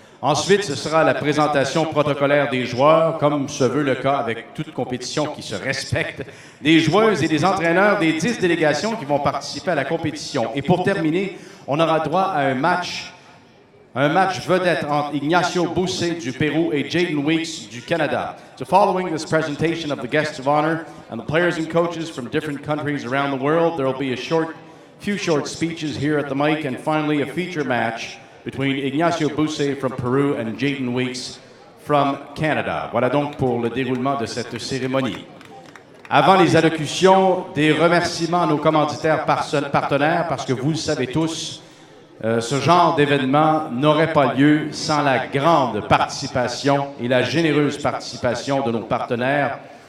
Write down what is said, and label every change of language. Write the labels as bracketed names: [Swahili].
[French] Ensuite, ce sera la présentation protocolaire des joueurs, comme se veut le cas avec toute compétition qui se respecte, des joueuses et des entraîneurs des 10 délégations qui vont participer à la compétition. Et pour terminer, on aura droit à un match vedette entre Ignacio Busé du Pérou et Jaden Weeks du Canada. [English] So following this presentation of the guests of honor and the players and coaches from different countries around the world, there will be few short speeches here at the mic, and finally a feature match between Ignacio Busé from Peru and Jaden Weeks from Canada. [French] Voilà donc pour le déroulement de cette cérémonie. Avant les allocutions, des remerciements à nos commanditaires partenaires, parce que vous le savez tous, ce genre d'événement n'aurait pas lieu sans la grande participation et la généreuse participation de nos partenaires.